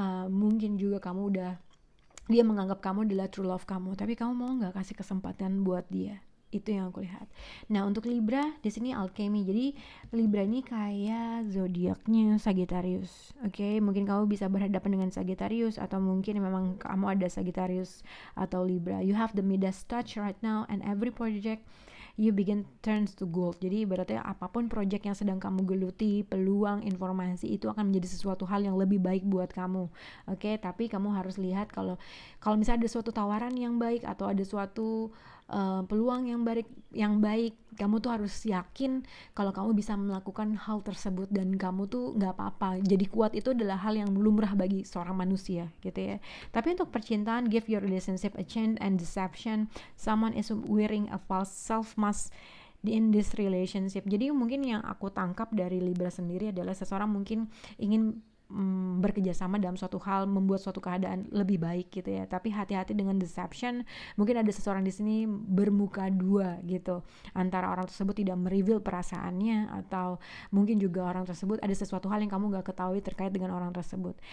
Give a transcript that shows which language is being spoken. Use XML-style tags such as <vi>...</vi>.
<id>Mungkin juga dia menganggap kamu adalah</id> <en>true love</en> <id>kamu, tapi kamu mau nggak kasih kesempatan buat dia? Itu yang aku lihat. Nah, untuk Libra di sini alchemy. Jadi Libra ini kayak zodiaknya Sagittarius. Oke, mungkin kamu bisa berhadapan dengan Sagittarius, atau mungkin memang kamu ada Sagittarius atau Libra.</id> <en>You have the Midas touch right now, and every project you begin turns to gold.</en> <id>Jadi ibaratnya apapun project yang sedang kamu geluti, peluang, informasi itu akan menjadi sesuatu hal yang lebih baik buat kamu. Oke, tapi kamu harus lihat kalau misalnya ada suatu tawaran yang baik atau ada suatu peluang yang baik, kamu tuh harus yakin kalau kamu bisa melakukan hal tersebut, dan kamu tuh nggak apa-apa. Jadi kuat itu adalah hal yang lumrah bagi seorang manusia, gitu ya. Tapi untuk percintaan,</id> <en>give your relationship a chance and deception. Someone is wearing a false self mask in this relationship.</en> <id>Jadi mungkin yang aku tangkap dari Libra sendiri adalah seseorang mungkin ingin bekerja sama dalam suatu hal, membuat suatu keadaan lebih baik, gitu ya. Tapi hati-hati dengan deception. Mungkin ada seseorang di sini bermuka dua, gitu. Antara orang tersebut tidak mereveal perasaannya, atau mungkin juga orang tersebut ada sesuatu hal yang kamu gak ketahui terkait dengan orang tersebut.</id>